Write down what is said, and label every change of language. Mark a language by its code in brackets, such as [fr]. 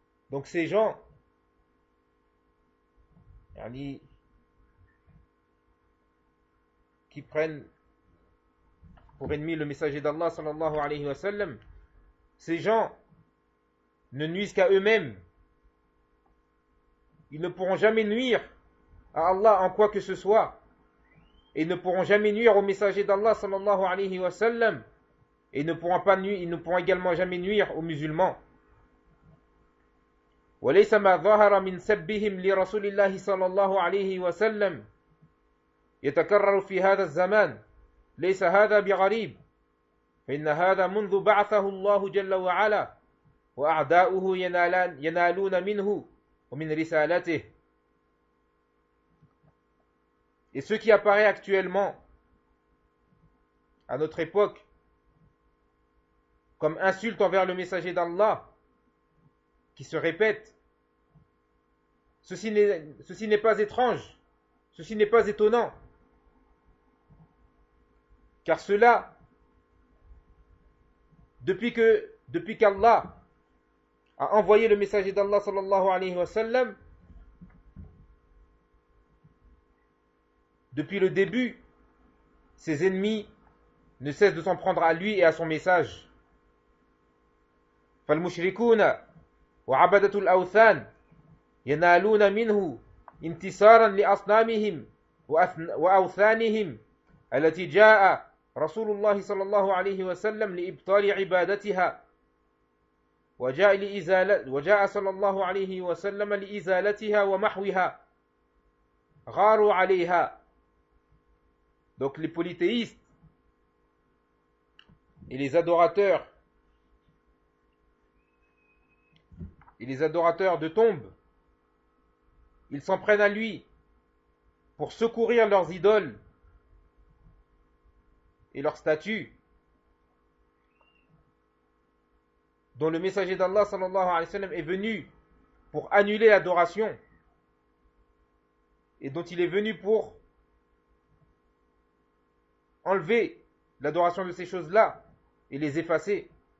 [fr] Donc ces gens qui prennent pour ennemi le messager d'Allah sallallahu alayhi wa sallam, ces gens ne nuisent qu'à eux-mêmes. Ils ne pourront jamais nuire à Allah en quoi que ce soit, et ne pourront jamais nuire au messager d'Allah sallallahu alayhi wa sallam, et ils ne pourront également jamais nuire aux musulmans. [ar] وليس ما ظهر من سبهم لرسول الله صلى الله عليه وسلم يتكرر في هذا الزمان ليس هذا بغريب فإن هذا منذ بعثه الله جل وعلا وأعداؤه ينالون منه ومن رسالته. [fr] Et ce qui apparaît actuellement à notre époque comme insulte envers le messager d'Allah qui se répète, ceci n'est pas étrange, ceci n'est pas étonnant, car cela, depuis qu'Allah a envoyé le messager d'Allah sallallahu alayhi wa sallam, depuis le début, ses ennemis ne cessent de s'en prendre à lui et à son message. [ar] فالمشركون وعبدة الأوثان ينالون منه انتصارا لأصنامهم وأوثانهم التي جاء رسول الله صلى الله عليه وسلم لإبطال عبادتها وجاء صلى الله عليه وسلم لإزالتها ومحوها غاروا عليها. [fr] Donc les polythéistes et les adorateurs et les adorateurs de tombes, ils s'en prennent à lui pour secourir leurs idoles et leurs statues, dont le messager d'Allah sallallahu alayhi wa sallam est venu pour annuler l'adoration et dont il est venu pour enlever l'adoration de ces choses-là et les effacer.